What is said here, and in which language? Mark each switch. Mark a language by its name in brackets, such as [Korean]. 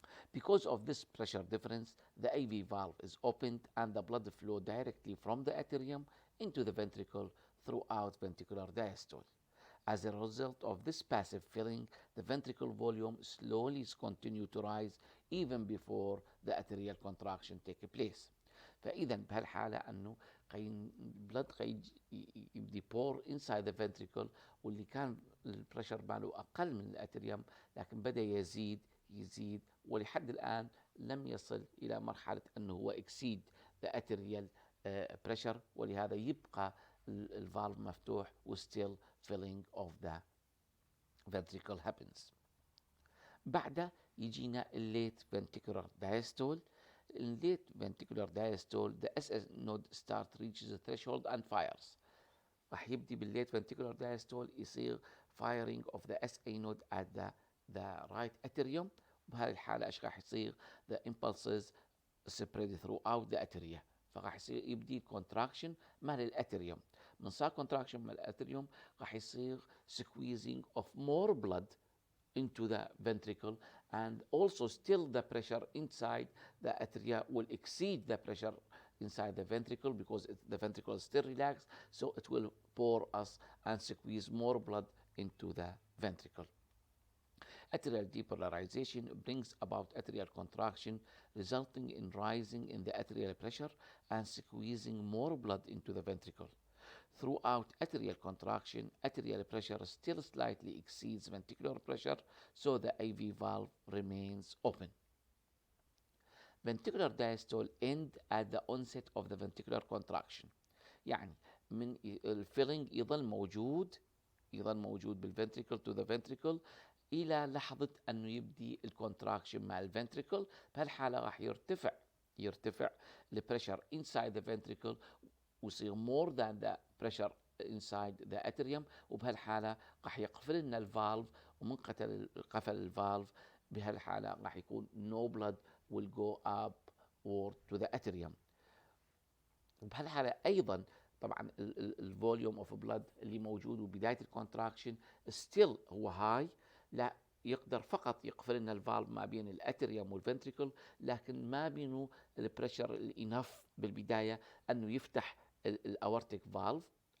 [English] Because of this pressure difference, the AV valve is opened and the blood flow directly from the atrium into the ventricle throughout ventricular diastole. As a result of this passive filling, the ventricle volume slowly continues to rise even before the atrial contraction takes place. [Arabic] فإذا بهالحالة أنه blood يبدي [English] pour inside the ventricle، [Arabic] واللي كان البريشر ماله أقل من الأتريوم لكن بدأ يزيد ولحد الآن لم يصل إلى مرحلة أنه هو [English] exceed the atrial pressure، [Arabic] ولهذا يبقى الفالف مفتوح و [English] still filling of the ventricle happens. [Arabic] بعد يجينا الليت [English] ventricular diastole. In late ventricular diastole, the SS node reaches the threshold and fires. [Arabic] راح يبدي بالليت [English] ventricular diastole [Arabic] يصير [English] firing of the SA node at the right atrium. [Arabic] بهذه الحالة ايش راح يصير؟ [English] the impulses spread throughout the atria. [Arabic] فراح يصير يبدي contraction مال الاتريوم. من صار [English] contraction [Arabic] مال الاتريوم راح يصير [English] squeezing of more blood into the ventricle, and also still the pressure inside the atria will exceed the pressure inside the ventricle because the ventricle is still relaxed, so it will pour us and squeeze more blood into the ventricle. Atrial depolarization brings about atrial contraction, resulting in rising in the atrial pressure and squeezing more blood into the ventricle. Throughout atrial contraction, atrial pressure still slightly exceeds ventricular pressure, so the AV valve remains open. Ventricular diastole end at the onset of the ventricular contraction. [Arabic] يعني من الفيلينج يظل موجود بالفنتريكل [English] to the ventricle [Arabic] إلى لحظة أنه يبدي الكونتراكشن مع الفنتريكل. بهالحالة راح يرتفع البريشر [English] inside the ventricle [Arabic] ويصير [English] more than the pressure inside the atrium، [Arabic] وبهالحالة راح يقفل لنا الفالف، ومن قفل الفالف بهالحالة راح يكون [English] no blood will go up or to the atrium. [Arabic] وبهالحالة أيضا طبعا الفوليوم اوف بلاد اللي موجود وبداية الكونتراكشن still هو هاي، لا يقدر فقط يقفل لنا الفالف ما بين الاتريوم والفنتريكل، لكن ما بينه البريشر الانف بالبداية انه يفتح الاورتيك فالف.